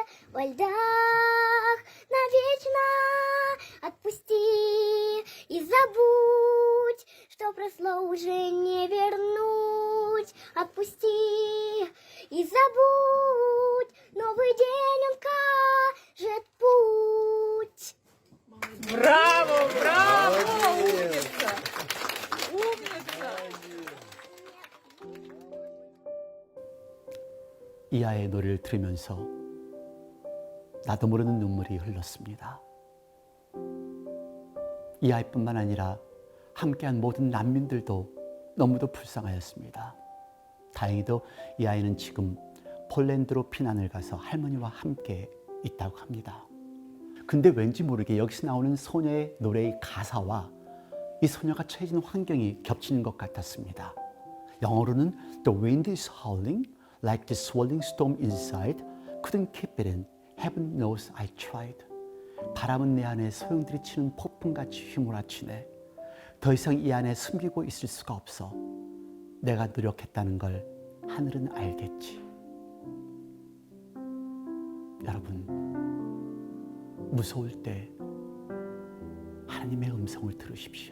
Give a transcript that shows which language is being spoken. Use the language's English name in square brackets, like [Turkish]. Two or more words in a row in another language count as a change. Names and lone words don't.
[Russian] Во льдах навечно отпусти и забудь, что прошло уже не вернуть. Отпусти и забудь, новый день он кажет путь. Браво, браво, умница. Умница. [Korean] 이 아이의 노래를 들으면서 나도 모르는 눈물이 흘렀습니다. 이 아이뿐만 아니라 함께한 모든 난민들도 너무도 불쌍하였습니다. 다행히도 이 아이는 지금 폴란드로 피난을 가서 할머니와 함께 있다고 합니다. 근데 왠지 모르게 여기서 나오는 소녀의 노래의 가사와 이 소녀가 처해진 환경이 겹치는 것 같았습니다. [English] 영어로는 The wind is howling like the swirling storm inside. Couldn't keep it in. Heaven knows I tried. [Korean] 바람은 내 안에 소용들이치는 폭풍같이 휘몰아치네. 더 이상 이 안에 숨기고 있을 수가 없어. 내가 노력했다는 걸 하늘은 알겠지. 여러분, 무서울 때 하나님의 음성을 들으십시오.